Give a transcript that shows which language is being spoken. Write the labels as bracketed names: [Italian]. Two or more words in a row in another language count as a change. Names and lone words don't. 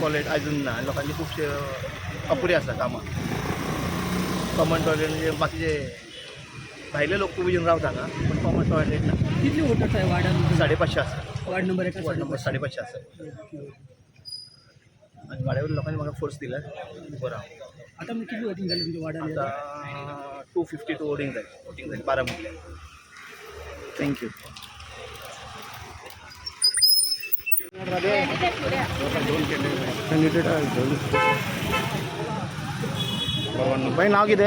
[Konkani] टॉयलेट अजून ना लोकांची खुबशे अपुरी आसा कामां [English] common toilet [Konkani] म्हणजे बाकीचे भायले लोक खूब येवन रावता हांगा पूण [English] common toilet [Konkani] ना कितली वोटर्स आहे वार्डान 550 आसा वार्ड नंबर 1 [English] ward number [Konkani] 550 आसा आनी वाड्यावयल्या लोकांनी म्हाका फोर्स दिला बरो [Marathi] आता मग किती वोटिंग झाली तुमच्या वार्डान [Konkani] आतां 252 वोटिंग जाय 12 म्हटल्यार थँक्यू. कॅन्डिडेट बाई नाव कितें?